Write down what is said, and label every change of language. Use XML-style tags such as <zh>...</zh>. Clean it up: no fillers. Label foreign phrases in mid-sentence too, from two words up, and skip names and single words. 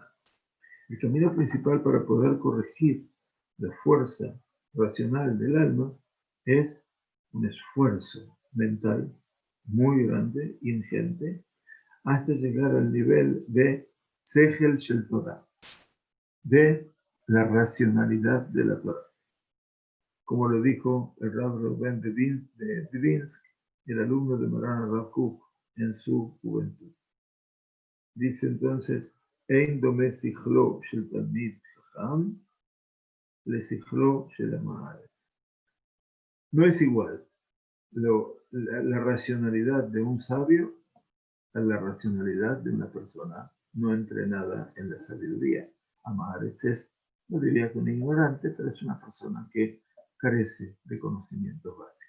<es>El camino principal para poder corregir la fuerza racional del alma es un esfuerzo mental muy grande, ingente, hasta llegar al nivel de</es> <he>שכל של תורה,</he> <es>de la racionalidad de la Torah. Como lo dijo el Rav Reuben de Dvinsk, el alumno de Maran Rav Kook en su juventud. Dice entonces,</es> <he>אין דומה שכלו של תלמיד חכם לשכלו של הארץ.</he> <es>No es igual la racionalidad de un sabio a la racionalidad de una persona no entrenada en la sabiduría. Ha'aaretz es, no diría que un ignorante, pero es una persona que carece de conocimientos básicos.</es>